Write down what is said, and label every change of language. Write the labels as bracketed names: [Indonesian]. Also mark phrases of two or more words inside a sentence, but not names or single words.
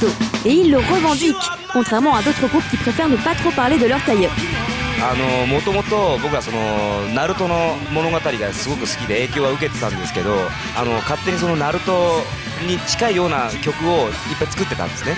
[French] Et il le revendique, contrairement à d'autres groupes qui préfèrent ne pas trop parler de leur tie-up. [Japanese] もともと僕はナルトの物語がすごく好きで影響は受けてたんですけど、勝手にナルトに近いような曲をいっぱい作ってたんですね。